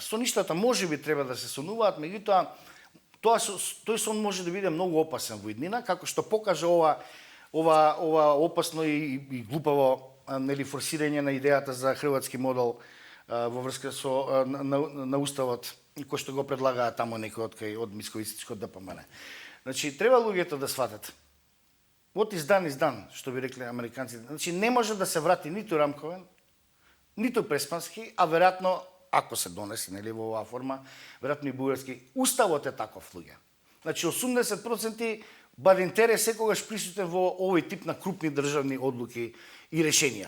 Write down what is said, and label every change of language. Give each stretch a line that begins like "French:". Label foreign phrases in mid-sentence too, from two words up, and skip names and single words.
Macedonian: Соништата можеби треба да се сонуваат, меѓутоа тој сон може да биде многу опасен во иднина, како што покажа ова опасно и глупаво нели форсирање на идејата за хрватски модел во врска со на уставот кој што го предлагаат таму некој од Мицковистичко ДПМН. Значи треба луѓето да сватат.
English: What is done is done,
Macedonian: што би рекле американците. Значи не може да се врати ниту рамковен, ниту преспански, а веројатно ако се донесе нели во оваа форма, веројатно и бугарски уставот е таков луѓе. Значи 80% бар интерес секогаш присутен во овој тип на крупни државни одлуки и решенија.